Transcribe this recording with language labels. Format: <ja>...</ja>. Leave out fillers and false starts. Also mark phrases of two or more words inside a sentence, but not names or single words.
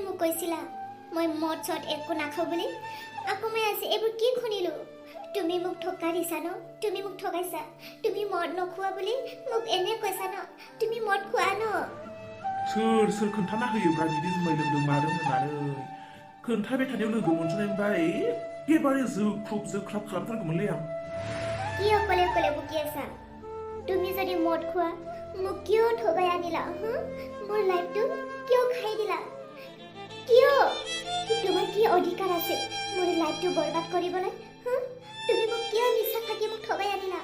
<as>কৈছিলা মই মদ চদ একো নাখাওঁ বুলি আকৌ মই আজি এইবোৰ কি শুনিলো তুমি মোক ঠকা দিছা ন তুমি মোক ঠগাইছা তুমি মদ নখোৱা বুলি মোক এনে কৈছা ন তুমি মদ খোৱা ন</as> <brx>सोर खोन्थाना होयोब्रा बिदि जुमाय लोंदों मादों होननानै खोन्थाबाय थानायाव लोगो मोनस'नायनिफ्राय एखेबारे जोख्रुब खालामथारगौमोनलै आं</brx> <as>কি অকলে অকলে বকি আছা তুমি যদি মদ খোৱা মোক কিয় ঠগাই আনিলা মোৰ লাইফটো কিয় খাই দিলা কিয় তোমাৰ কি অধিকাৰ আছে মোৰ লাইফটো বৰবাদ কৰিবলৈ তুমি মোক কিয় মিছা ফাকি মোক ঠগাই আনিলা</as>